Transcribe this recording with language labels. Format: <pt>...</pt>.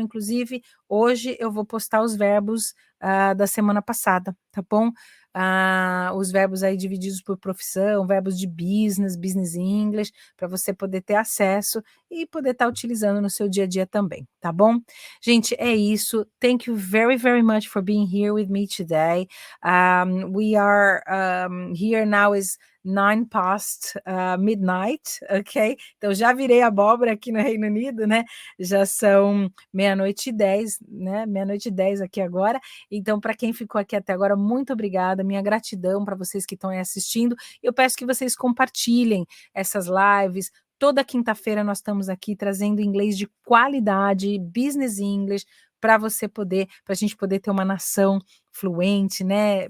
<pt>Inclusive, hoje eu vou postar os verbos da semana passada, tá bom? os verbos aí divididos por profissão, verbos de business, business English, para você poder ter acesso e poder estar utilizando no seu dia a dia também, tá bom? Gente, é isso.</pt> <en>Thank you very, very much for being here with me today. We are here now is 9 past midnight, ok?</en> <pt>Então já virei abóbora aqui no Reino Unido, né? Já são 00:10, né? 00:10 aqui agora. Então, para quem ficou aqui até agora, muito obrigada, minha gratidão para vocês que estão aí assistindo. Eu peço que vocês compartilhem essas lives. Toda quinta-feira nós estamos aqui trazendo inglês de qualidade, business English, para a gente poder ter uma nação fluente, né?</pt>